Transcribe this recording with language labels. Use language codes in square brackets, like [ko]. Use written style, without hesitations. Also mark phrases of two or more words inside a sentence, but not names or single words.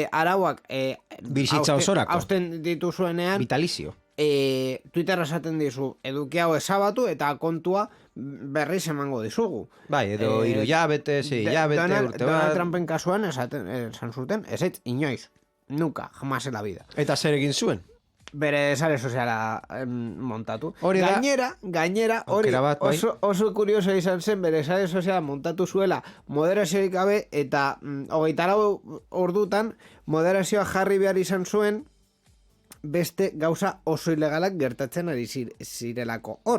[eu] bizitza osorak hausten dituzuenean vitalizio. Twitterra esaten dizu, eduki hau ezabatu eta kontua berriz emango dizugu. Bai, edo hilabete, urte Donald bat. Trumpen kasuan esan zuten, ez inoiz, [es] nunca, jamás en la vida. [eu] Eta zer egin zuen? Bere sare soziala montatu. Hori da. Gainera, hori Aukera bat, bai. oso kurioso izan zen, bere sare soziala montatu zuela moderaziorik gabe, eta 24 ordutan moderazioa jarri behar izan zuen beste gauza oso ilegalak gertatzen ari zirelako hor.